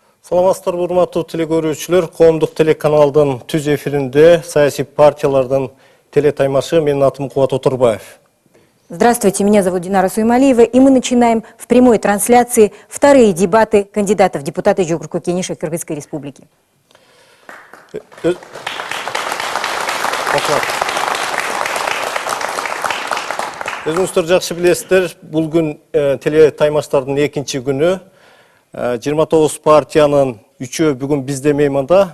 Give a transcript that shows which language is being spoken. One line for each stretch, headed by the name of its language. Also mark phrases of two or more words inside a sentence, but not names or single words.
Kyrgyz: Саламатсыздарбы, урматтуу телекөрүүчүлөр. Коомдук телеканалдын түз эфиринде саясий партиялардын телетаймашы. Менин атым Кубат Отурбаев.
Russian: Здравствуйте, меня зовут Динара Суймалиева, и мы начинаем в прямой трансляции вторые дебаты кандидатов в депутаты Жогорку Кенеша Кыргызской Республики.
Kyrgyz: Өзүңүздөр жакшы билесиздер, бул күн телетаймаштардын экинчи күнү. 29 партиянын үчөө бүгүн бизде мейманда.